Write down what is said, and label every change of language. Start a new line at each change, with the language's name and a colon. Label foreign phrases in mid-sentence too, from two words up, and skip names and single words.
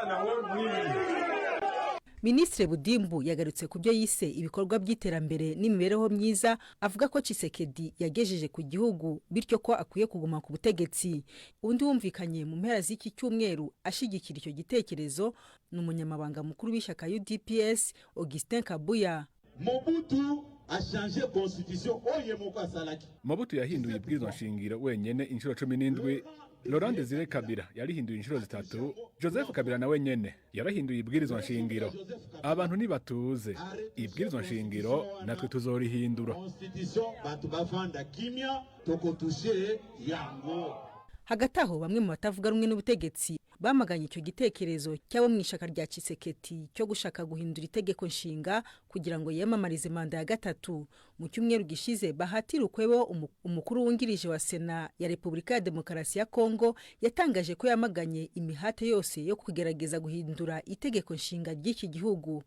Kinyarwanda: Minisitiri Budimbu yagarutse ku byo yise ibikorwa by'iterambere n'imibereho myiza, avuga ko Tshisekedi yagejeje ku gihugu bityo ko akwiye kuguma ku butegetsi. Undi wumvikanye mu mpera z'iki cyumweru ashigikira icyo gitekerezo ni umunyamabanga mukuru w'ishyaka UDPS Augustin Kabuya.
Rundi: Mobutu yahinduye ibwirizwa nshingiro wenyene inshuro 17. Laurent Desire Kabila yarihinduye inshuro 3. Joseph Kabila na wenyene yarahinduye ibwirizwa nshingiro. Abantu nibatuze, ibwirizwa nshingiro natwe tuzorihindura.
Kinyarwanda: Hagati aho bamwe mu batavuga rumwe n'ubutegetsi bamaganye icyo gitekerezo cyabo mu ishaka rya Tshisekedi cyo gushaka guhindura itegeko nshinga kugira ngo yiyamamarize manda ya 3. Mu cyumweru gishize Bahati Lukwebo, umukuru wungirije wa Sena ya Repubulika ya Demokarasi ya Kongo, yatangaje ko yamaganye imihate yose yo kugerageza guhindura itegeko nshinga ry'iki gihugu.